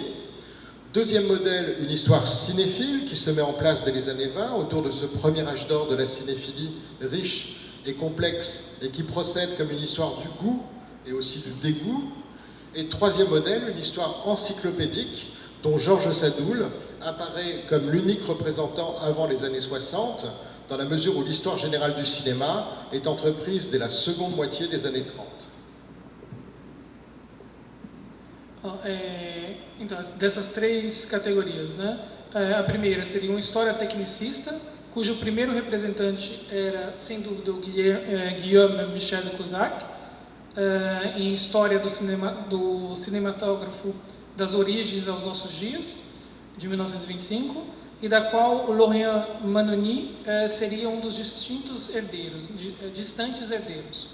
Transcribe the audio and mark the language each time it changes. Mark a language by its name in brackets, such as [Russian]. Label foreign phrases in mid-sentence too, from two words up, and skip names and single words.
[French] Deuxième modèle, une histoire cinéphile qui se met en place dès les années 20 autour de ce premier âge d'or de la cinéphilie riche et complexe et qui procède comme une histoire du goût et aussi du dégoût. Et troisième modèle, une histoire encyclopédique dont Georges Sadoul apparaît comme l'unique représentant avant les années 60 dans la mesure où l'histoire générale du cinéma est entreprise dès la seconde moitié des années 30. [Portuguese] Então, dessas 3 categorias, né? A primeira seria uma história tecnicista, cujo primeiro representante era, sem dúvida, o Guillaume Michel Coissac, em história do cinematógrafo das origens aos nossos dias, de 1925, e da qual o Laurent Manoni seria um dos distantes herdeiros.